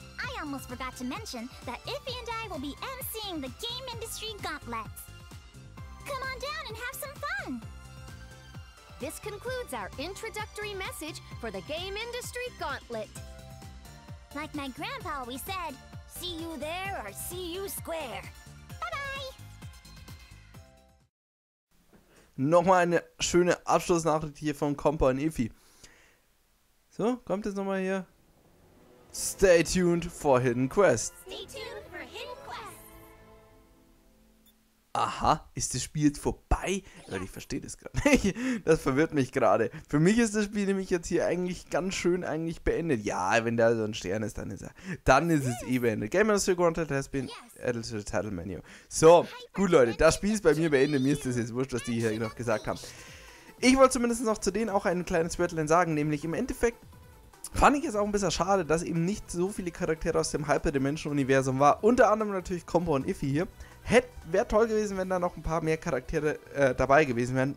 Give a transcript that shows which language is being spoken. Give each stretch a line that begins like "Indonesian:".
English: I almost forgot to mention that Iffy and I will be emceeing the Game Industry Gauntlets. Come on down and have some fun! This concludes our introductory message for the Game Industry Gauntlet. Like my grandpa always said, see you there or see you square. Bye-bye!
German: Nochmal eine schöne Abschlussnachricht hier von Kompa und Iffy. So, kommt jetzt nochmal hier.
English: Stay tuned for Hidden Quest. Stay tuned for Hidden Quest.
German: Aha, ist das Spiel jetzt vorbei? Leute, ich verstehe das gerade nicht. Das verwirrt mich gerade. Für mich ist das Spiel nämlich jetzt hier eigentlich ganz schön beendet. Ja, wenn da so ein Stern ist, dann ist es eh beendet.
English: Game Industry Content has been added to the title menu.
German: So, gut Leute, das Spiel ist bei mir beendet. Mir ist das jetzt wurscht, was die hier noch gesagt haben. Ich wollte zumindest noch zu denen auch ein kleines Wörtlein sagen, nämlich im Endeffekt fand ich es auch ein bisschen schade, dass eben nicht so viele Charaktere aus dem Hyperdimension-Universum war. Unter anderem natürlich Kompa und Iffy hier. Wäre toll gewesen, wenn da noch ein paar mehr Charaktere dabei gewesen wären.